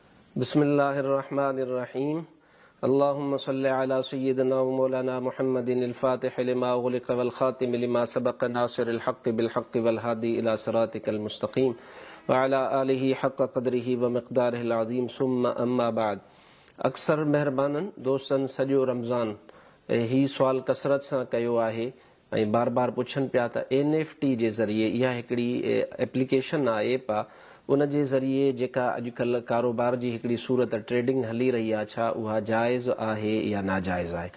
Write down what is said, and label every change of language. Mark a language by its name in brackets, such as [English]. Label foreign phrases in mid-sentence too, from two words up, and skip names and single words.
[Arabic] بسم الله الرحمن الرحيم. اللهم صل على سيدنا ومولانا محمد الفاتح لما أغلق والخاتم لما سبق ناصر الحق بالحق والهادي إلى صراطك المستقيم وعلى آله حق قدره ومقداره العظيم. ثم أما بعد. [Sindhi] अक्सर मेहरबाननि दोस्तनि सॼो रमज़ान ही सुवाल कसरत सां कयो आहे ऐं बार बार पुछनि पिया त NFT जे ज़रिए इहा हिकिड़ी एप्लीकेशन आहे, ऐप आहे, उन जे ज़रिए जेका अॼुकल्ह कारोबार जी हिकिड़ी सूरत ट्रेडिंग हली रही आहे, छा उहा जाइज़ आहे या नाजाइज़ आहे।